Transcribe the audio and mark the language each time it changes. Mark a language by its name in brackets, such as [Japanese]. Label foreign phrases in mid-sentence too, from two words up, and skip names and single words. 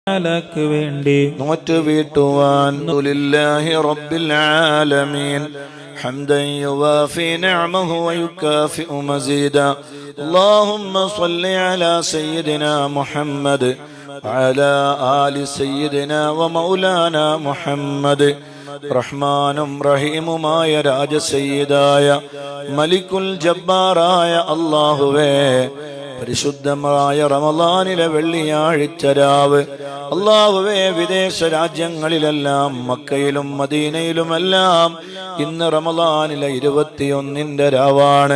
[Malayalam] തആലക്ക് വേണ്ടി നോറ്റ് വീട്ടുവാൻ [Arabic] لله رب العالمين حمدا يوافي نعمه ويكافئ مزيدا اللهم صل على سيدنا محمد وعلى آل سيدنا ومولانا محمد [Malayalam] റഹ്മാനും റഹീമുമായ രാജസയ്യിദായ മലിക്കുൽ ജബ്ബാറായ അല്ലാഹുവേ, പരിശുദ്ധമായ റമളാനിലെ വെള്ളിയാഴ്ച രാവ് അല്ലാഹുവേ, വിദേശ രാജ്യങ്ങളിലെല്ലാം മക്കയിലും മദീനയിലുമെല്ലാം ഇന്ന് റമളാനിലെ 21 രാവാണ്.